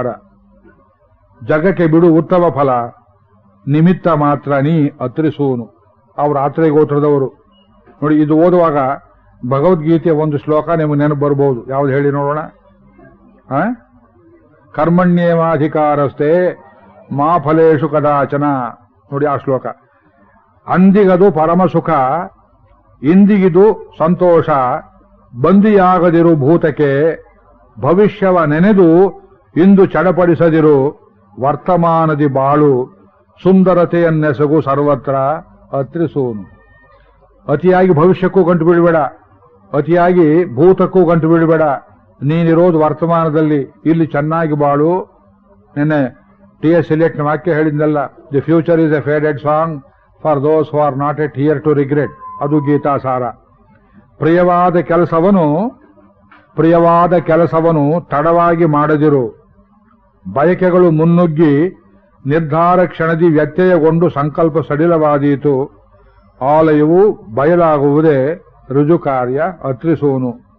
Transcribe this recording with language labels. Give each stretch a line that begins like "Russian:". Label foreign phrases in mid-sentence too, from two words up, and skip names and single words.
Kannada: ಜಗಕ್ಕೆ ಬಿಡು ಉತ್ತಮ ಫಲ ನಿಮಿತ್ತ ಮಾತ್ರ ನೀ ಅತ್ರಿಸೂನು. ಅವರು ಆತ್ರೇಯ ಗೋತ್ರದವರು. ನೋಡಿ, ಇದು ಓದುವಾಗ ಭಗವದ್ಗೀತೆಯ ಒಂದು ಶ್ಲೋಕ ನಿಮಗೆ ನೆನಪು ಬರಬಹುದು. ಯಾವ್ದು ಹೇಳಿ ನೋಡೋಣ.
Sanskrit: ಕರ್ಮಣ್ಯೇವಾಧಿಕಾರಸ್ಥೆ ಮಾ ಫಲೇಶು ಕದಾಚನ.
Kannada: ನೋಡಿ ಆ ಶ್ಲೋಕ. ಅಂದಿಗದು ಪರಮಸುಖ, ಇಂದಿಗಿದು ಸಂತೋಷ, ಬಂದಿಯಾಗದಿರು ಭೂತಕ್ಕೆ, ಭವಿಷ್ಯವ ನೆನೆದು ಇಂದು ಚಡಪಡಿಸದಿರು, ವರ್ತಮಾನದಿ ಬಾಳು, ಸುಂದರತೆಯನ್ನೆಸಗು ಸರ್ವತ್ರ ಅತ್ರಿಸೂನು. ಅತಿಯಾಗಿ ಭವಿಷ್ಯಕ್ಕೂ ಗಂಟು ಬೀಳಬೇಡ, ಅತಿಯಾಗಿ ಭೂತಕ್ಕೂ ಗಂಟು ಬೀಳಬೇಡ. ನೀನಿರೋದು ವರ್ತಮಾನದಲ್ಲಿ, ಇಲ್ಲಿ ಚೆನ್ನಾಗಿ ಬಾಳು. ನಿನ್ನೆ ಟಿ.ಎಸ್. ಎಲಿಯಟ್ನ ವಾಕ್ಯ ಹೇಳಿದ್ನಲ್ಲ,
English: the future is a faded song for those who are not at here to regret.
Kannada: ಅದು ಗೀತಾಸಾರ. ಪ್ರಿಯವಾದ ಕೆಲಸವನ್ನು ತಡವಾಗಿ ಮಾಡದಿರು. ಬಯಕೆಗಳು ಮುನ್ನುಗ್ಗಿ ನಿರ್ಧಾರ ಕ್ಷಣದಿ ವ್ಯತ್ಯಯಗೊಂಡು ಸಂಕಲ್ಪ ಸಡಿಲವಾದೀತು. ಆಲಯವು ಬಯಲಾಗುವುದೇ ರುಜು ಕಾರ್ಯ ಅತ್ರಿಸೂನು.